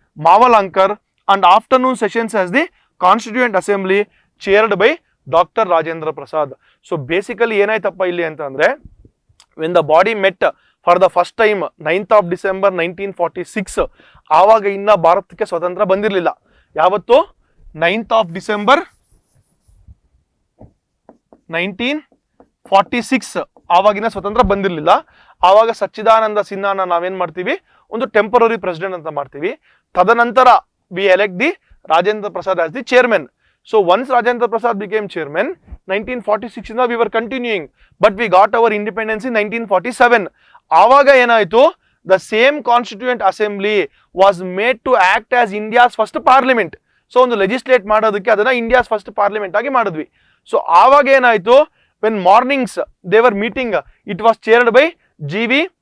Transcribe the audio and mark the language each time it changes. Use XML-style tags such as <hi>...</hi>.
<en>Mavalankar, and afternoon sessions as the Constituent Assembly chaired by Dr. Rajendra Prasad. So basically</en> <kn>ಏನಾಯ್ತಪ್ಪ ಇಲ್ಲಿ ಅಂತಂದ್ರೆ,</kn> <en>when the body met for the first time 9th of December 1946,</en> <kn>ಆವಾಗ ಇನ್ನ ಭಾರತಕ್ಕೆ ಸ್ವತಂತ್ರ ಬಂದಿರಲಿಲ್ಲ. ಯಾವತ್ತು? 9th of December 1946 ಆವಾಗಿನ ಸ್ವತಂತ್ರ ಬಂದಿರಲಿಲ್ಲ. ಆವಾಗ ಸಚ್ಚಿದಾನಂದ ಸಿನ್ಹಾನ ನಾವೇನ್ ಮಾಡ್ತೀವಿ, ಒಂದು ಟೆಂಪರರಿ ಪ್ರೆಸಿಡೆಂಟ್ ಅಂತ ಮಾಡ್ತೀವಿ. ತದನಂತರ</kn> <en>We elect the Rajendra Prasad as the chairman. So once Rajendra Prasad became chairman, 1946 we were continuing, but we got our independence in 1947.</en> <kn>Avaga enaitu,</kn> <en>the same Constituent Assembly was made to act as India's first parliament. So on the legislate</en> <kn>ಮಾಡೋದಕ್ಕೆ ಅದನ್ನ</kn> <en>India's first parliament</en> <kn>ಆಗಿ ಮಾಡಿದ್ವಿ.</kn> <en>So</en> <kn>ಆವಾಗ ಏನಾಯ್ತು,</kn> <en>when mornings they were meeting, it was chaired by G.V.</en>